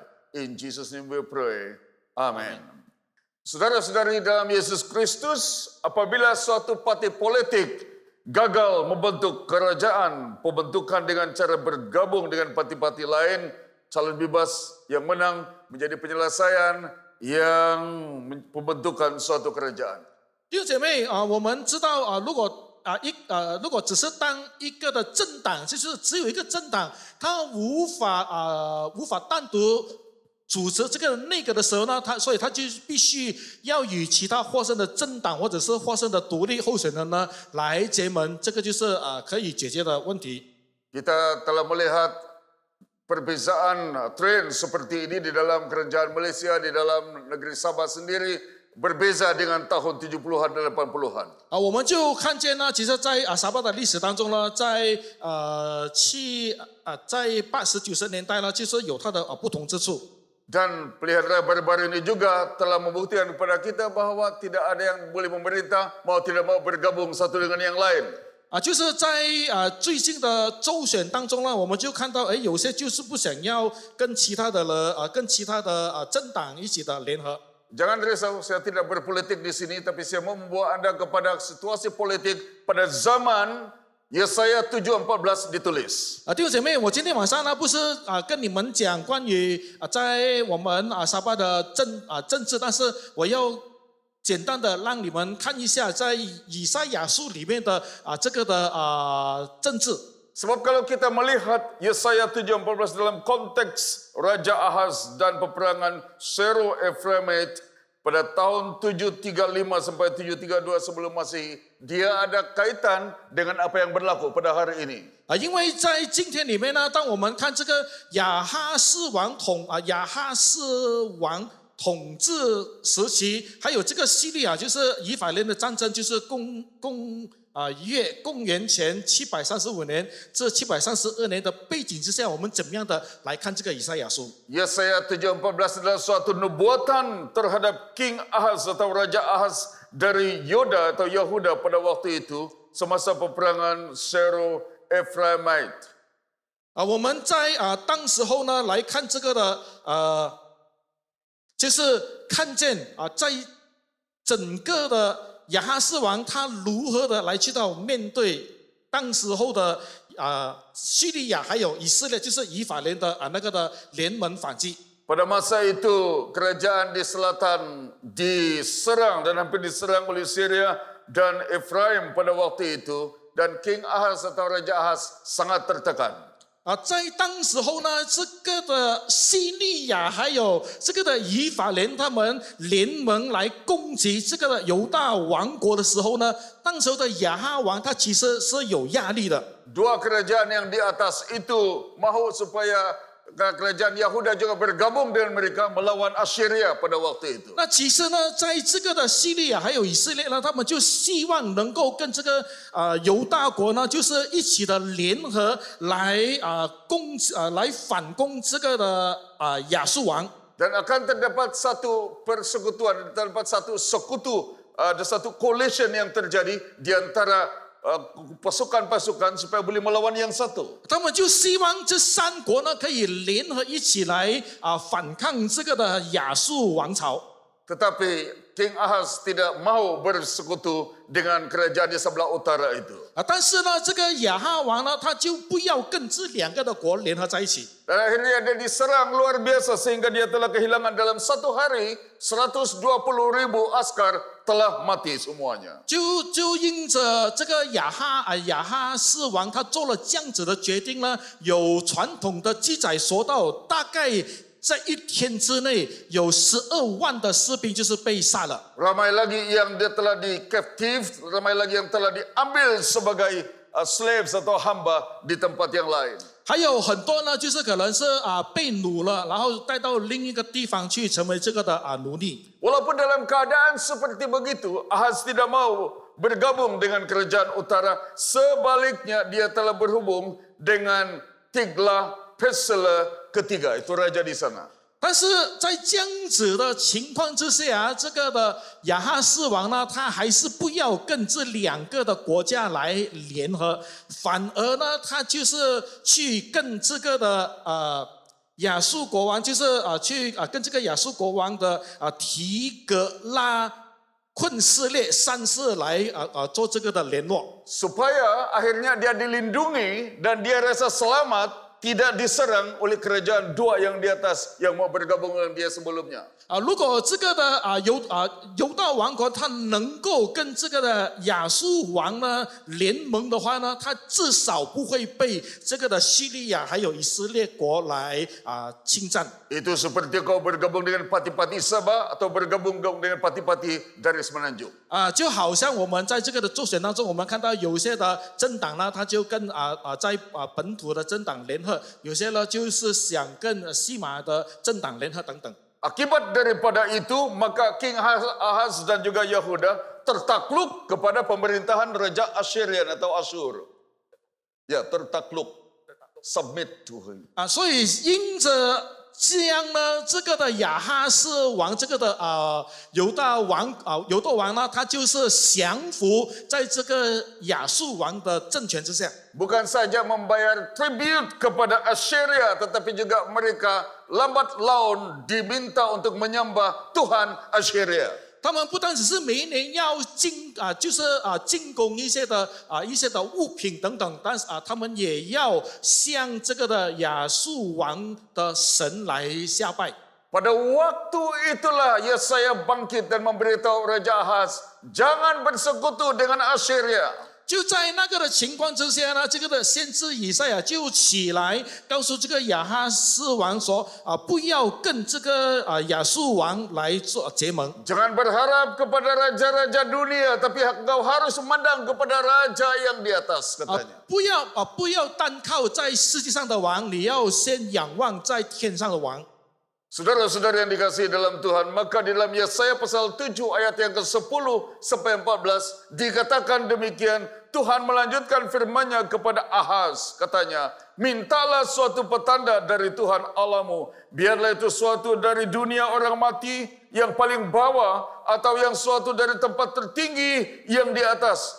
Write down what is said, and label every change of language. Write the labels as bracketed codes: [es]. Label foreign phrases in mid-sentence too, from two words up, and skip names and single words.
[en] In Jesus' name we pray. Amen. [ms] Saudara-saudari dalam Yesus Kristus, apabila suatu partai politik gagal membentuk kerajaan, pembentukan dengan cara bergabung dengan parti-parti lain, calon bebas yang menang menjadi penyelesaian yang pembentukan suatu kerajaan. [zh] 弟兄姐妹我们知道如果只是当一个的政党，就是只有一个政党，它无法单独组织这个内阁的时候呢，所以他就必须要与其他获胜的政党或者是获胜的独立候选人呢来结盟，这个就是可以解决的问题。 [ms] Kita telah melihat perbezaan tren seperti ini di dalam kerajaan Malaysia, di dalam negeri Sabah sendiri berbeza dengan tahun 70-an dan 80-an. [zh] 我们就看见呢，其实在沙巴的历史当中呢，在80、90年代呢，就是有它的不同之处。 [ms] Dan pelihara baru-baru ini juga telah membuktikan kepada kita bahwa tidak ada yang boleh memerintah mau tidak mau bergabung satu dengan yang lain. [zh] 就是在最近的州选当中呢，我们就看到有些就是不想要跟其他的政党一起的联合。 [ms] Jangan risau, saya tidak berpolitik di sini, tapi saya mau membawa Anda kepada situasi politik pada zaman Yesaya 7:14 ditulis. [zh] 弟兄姐妹，我今天晚上呢不是跟你们讲关于在我们沙巴的政治，但是我要简单的让你们看一下在以赛亚书里面的这个的政治。 [ms] Sebab kalau kita melihat Yesaya 7:14 dalam konteks Raja Ahaz dan peperangan Sero Efraimite pada tahun 735 sampai 732 sebelum Masehi, dia ada kaitan dengan apa yang berlaku pada hari ini. [zh] 因为在今天里面呢，当我们看这个亚哈斯王统治时期，还有这个西利亚，就是以法莲的战争，就是公元前735年至732年的背景之下，我们怎么样的来看这个以赛亚书？ [ms] Yesaya 7:14 adalah suatu nubuatan terhadap King Ahaz atau Raja Ahaz dari Yoda atau Yehuda pada waktu itu semasa peperangan Sero Efraimite. [zh] 我们在当时候呢来看这个的就是看见在整个的亚哈斯王他如何的来去到面对当时候的叙利亚还有以色列，就是以法莲的那个的联盟反击。 [ms] Pada masa itu kerajaan di selatan diserang dan hampir diserang oleh Syria dan Efraim pada waktu itu, dan King Ahaz atau Raja Ahaz sangat tertekan. [zh] 在当时候呢，这个的西利亚还有这个的以法莲他们联盟来攻击这个的犹大王国的时候呢，当时候的亚哈王他其实是有压力的。 [ms] Dua kerajaan yang di atas itu mahu supaya kerajaan Yahuda juga bergabung dengan mereka melawan Assyria pada waktu itu. [zh] 那其实呢，在这个的西利亚还有以色列呢，他们就希望能够跟这个犹大国呢，就是一起的联合来来反攻这个的亚述王。 [ms] Dan akan terdapat satu persekutuan, terdapat satu sekutu, ada satu coalition yang terjadi di antara pasukan-pasukan supaya boleh melawan yang satu. [zh] 他们就希望这三国呢可以联合一起来反抗这个的亚述王朝。 [ms] Tetapi King Ahaz tidak mau bersekutu dengan kerajaan di sebelah utara itu. [zh] 但是呢，这个亚哈王呢，他就不要跟这两个的国联合在一起。 [ms] Dan akhirnya dia diserang luar biasa sehingga dia telah kehilangan dalam satu hari 120.000 askar telah mati semuanya. [zh] 就因着这个亚哈斯王他做了这样子的决定呢，有传统的记载说到，大概在一天之内有12万的士兵就是被杀了。 [ms] Ramai lagi yang dia telah di captive, ramai lagi yang telah diambil sebagai slaves atau hamba di tempat yang lain. [zh] 还有很多呢，就是可能是被掳了，然后带到另一个地方去成为这个的奴隶。 [ms] Walaupun dalam keadaan seperti begitu, Ahaz tidak mau bergabung dengan kerajaan utara. Sebaliknya dia telah berhubung dengan Tiglath-Pileser ketiga, itu raja di sana. [zh] 但是在这样子的情况之下，这个的亚哈斯王呢，他还是不要跟这两个的国家来联合，反而呢，他就是去跟这个的亚述国王，就是去跟这个亚述国王的提格拉昆士列三世来做这个的联络， [ms] Supaya akhirnya dia dilindungi dan dia rasa selamat, tidak diserang oleh kerajaan dua yang di atas yang mau bergabung dengan dia sebelumnya. [zh] 如果这个的犹大王国他能够跟这个的亚述王呢联盟的话呢，他至少不会被这个的叙利亚还有以色列国来侵占。 [ms] Itu seperti kau bergabung dengan Pati-Pati Sabah atau bergabung dengan Pati-Pati dari Semenanjung. [zh] 就好像我们在这个的助选当中，我们看到有些的政党呢，他就跟在本土的政党联合，有些呢就是想跟西马的政党联合等等。 [ms] Akibat daripada itu, maka King Ahaz dan juga Yehuda tertakluk kepada pemerintahan Raja Assyrian atau Asyur. Ya, tertakluk. [en] Submit to him. [zh] 所以因着这样呢，这个的亚哈斯王，这个的犹大王呢，他就是降服在这个亚述王的政权之下。 [ms] Bukan saja membayar tribute kepada Assyria, tetapi juga mereka lambat laun diminta untuk menyembah Tuhan Assyria. [zh] 他们不单只是每一年要进贡一些的物品等等，但是他们也要向这个的亚述王的神来下拜。 [ms] Pada waktu itulah Yesaya bangkit dan memberitahu Raja Ahaz, jangan bersekutu dengan Assyria. [zh] 就在那个的情况之下呢，这个的先知以赛亚就起来告诉这个亚哈斯王说不要跟这个亚述王来做结盟。 [ms] Jangan berharap kepada raja-raja dunia, tapi engkau harus memandang kepada raja yang di atas, katanya. [zh] 不要单靠在世界上的王，你要先仰望在天上的王。 [ms] Saudara-saudara yang dikasihi dalam Tuhan, maka di dalam Yesaya pasal 7 ayat yang ke-10 sampai 14 dikatakan demikian, Tuhan melanjutkan firman-Nya kepada Ahaz, katanya, mintalah suatu petanda dari Tuhan Allahmu, biarlah itu suatu dari dunia orang mati yang paling bawah atau yang suatu dari tempat tertinggi yang di atas.